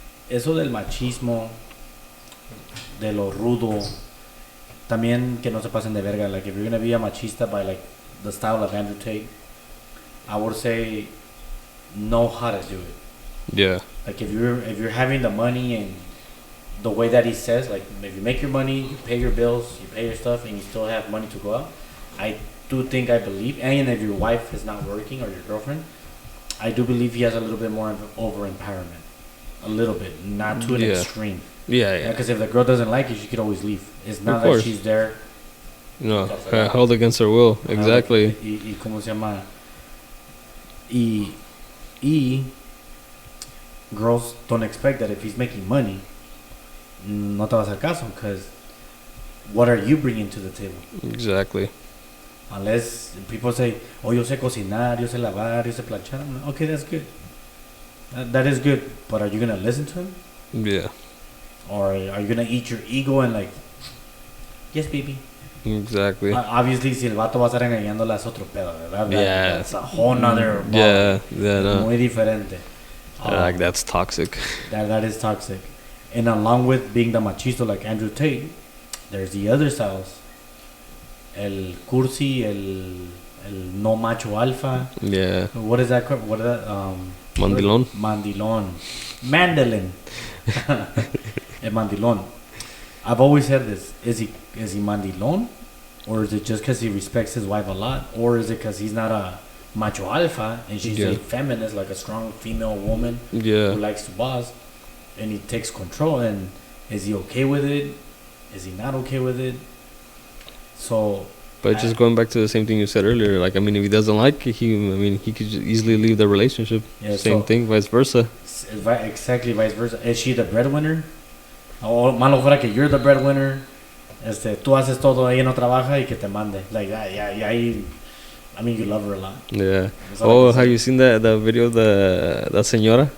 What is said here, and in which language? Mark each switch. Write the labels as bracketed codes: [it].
[es] Eso del machismo, de lo rudo, también que no se pasen de verga. [en] Like, if you're gonna be a machista by, like, the style of Andrew Tate, I would say know how to do it. Yeah. Like, if you're having the money and the way that he says, like, if you make your money, you pay your bills, you pay your stuff, and you still have money to go out, I believe, and if your wife is not working or your girlfriend, I do believe he has a little bit more over empowerment. A little bit, not to an extreme. Yeah. Because if the girl doesn't like you, she could always leave. It's not that she's there. No, held against her will. Exactly. [es] Y ¿cómo se llama? [en] Y girls don't expect that if he's making money, [es] no te va a hacer caso, [en] because what are you bringing to the table? Exactly. Unless people say, oh, [es] yo sé cocinar, yo sé lavar, yo sé planchar. [en] Okay, that's good. That is good. But are you going to listen to him? Yeah. Or are you going to eat your ego and, like, yes, baby? Exactly. [es] Obviously, si el vato va a estar engañándola es otro pedo, ¿verdad? [en] Yeah. That's a whole nother ball. Yeah, no. [es] Muy diferente. [en] Like, that's toxic. That is toxic. And along with being the machisto like Andrew Tate, there's the other styles. [es] El cursi, el no macho alfa. [en] Yeah. What is that? What is that? [es] Mandilón. [en] Mandilón. Mandolin. El mandilón. I've always said this. Is he mandilón? Or is it just because he respects his wife a lot? Or is it because he's not a macho alpha and she's a feminist, like a strong female woman who likes to boss, and he takes control? And is he okay with it? Is he not okay with it? So, but just going back to the same thing you said earlier, like, I mean, if he doesn't like it, he could just easily leave the relationship. Yeah, same thing, vice versa. Exactly, vice versa. Is she the breadwinner? [es] O malo fuera que [en] you're the breadwinner. [es] Tú haces todo, ella no trabaja y que te mande. [en] Like that, yeah. I mean, you love her a lot. Yeah. Oh, have you seen the video of the señora?